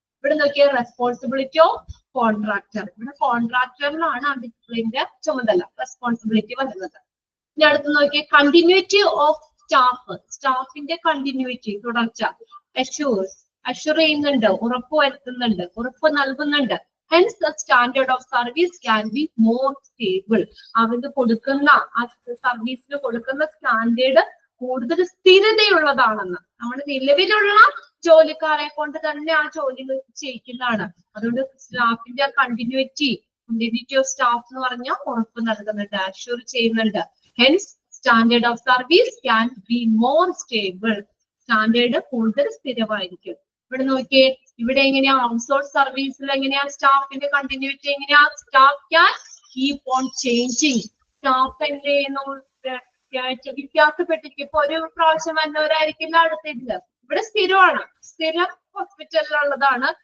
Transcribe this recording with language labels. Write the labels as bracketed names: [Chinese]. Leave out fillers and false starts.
[Malayalam] ഇവിടെ നോക്കിയാൽ responsibility of contractor. ഇവിടെ കോൺട്രാക്ടറിനാണ് ആ ഡിസിപ്ലിന്റെ ചുമതല, റെസ്പോൺസിബിലിറ്റി വരുന്നത്. ഇനി അടുത്ത് നോക്കിയാൽ കണ്ടിന്യൂറ്റി ഓഫ് സ്റ്റാഫ്. സ്റ്റാഫിന്റെ കണ്ടിന്യൂറ്റി, തുടർച്ച. അഷ്യൂർ ചെയ്യുന്നുണ്ട്, ഉറപ്പ് വരുത്തുന്നുണ്ട്, ഉറപ്പ് നൽകുന്നുണ്ട്. [English] Hence, the standard of service can be more stable. [Malayalam] അവർക്ക് കൊടുക്കുന്ന ആ സർവീസിന് കൊടുക്കുന്ന സ്റ്റാൻഡേർഡ് കൂടുതൽ സ്ഥിരതയുള്ളതാണെന്ന്. നമ്മൾ നിലവിലുള്ള ജോലിക്കാരെ കൊണ്ട് തന്നെ ആ ജോലി ചെയ്യിക്കുന്നതാണ്. അതുകൊണ്ട് സ്റ്റാഫിന്റെ കണ്ടിന്യൂറ്റി ഓഫ് സ്റ്റാഫ് എന്ന് പറഞ്ഞാൽ ഉറപ്പ് നൽകുന്നുണ്ട്, അഷ്യൂർ ചെയ്യുന്നുണ്ട്. [English] Hence, standard of service can be more stable. [Malayalam] Standard കൂടുതൽ സ്ഥിരമായിരിക്കും. ഇവിടെ നോക്കിയേ, ഇവിടെ എങ്ങനെയാ ഔട്ട്സോഴ്സ് സർവീസിൽ എങ്ങനെയാ സ്റ്റാഫിന്റെ കണ്ടിന്യൂറ്റി എങ്ങനെയാ? [English] Staff can keep on changing. [Malayalam] Staff എന്ത് ചെയ്യുന്നു, വ്യത്യാസപ്പെട്ടിരിക്കും. ഇപ്പൊ ഒരു പ്രാവശ്യം വന്നവരായിരിക്കില്ല അടുത്തില്ല. ഇവിടെ സ്ഥിരമാണ്, സ്ഥിരം ഹോസ്പിറ്റലിലുള്ളതാണ്.